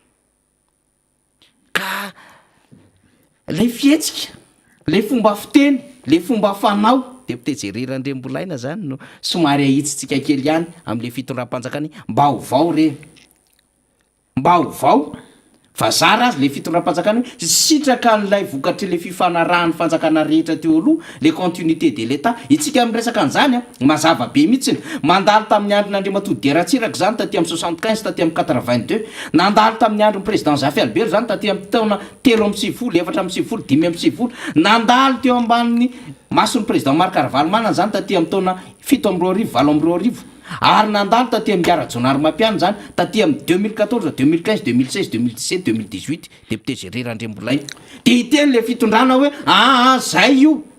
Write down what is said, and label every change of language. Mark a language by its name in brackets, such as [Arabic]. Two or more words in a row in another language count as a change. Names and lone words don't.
[Malagasy] ka le fihetsika le fomba fiteny le fomba fanao deputé Gerirandremolainy zany no somary ahitsitsika kely ihany am'le fitondram-panjakany mba hovao reny mba hovao fa zara azy le fitondram-panjakana hoe sitraka n'lay vokatry le fifanarahan'ny fanjakana rehetra teo aloha le [French] continuité de l'état [Malagasy] itsika amin'ny resaka an'izany a mazava be mihitsiny mandalo tamin'ny andron'andriamatoa deratsiraka zany taty amin'ny 75 taty amin'ny 82 nandalo tamin'ny andron'ny président Jafy Albert zany taty amin'ny taona 3 amby 7 4 amby 7 5 amby 7 nandalo teo ambanin'ny mason'ny président Marc Ravalomanana zany taty amin'ny taona 7 amby 2 arivo 4 amby 2 arivo ary nandalo taty amin'ny Gara-Jonary Mapiano zany taty amin'ny 2014 2015 2016 2017 2018 député Géry Randriambolaina de iteny le fitondrana hoe zay io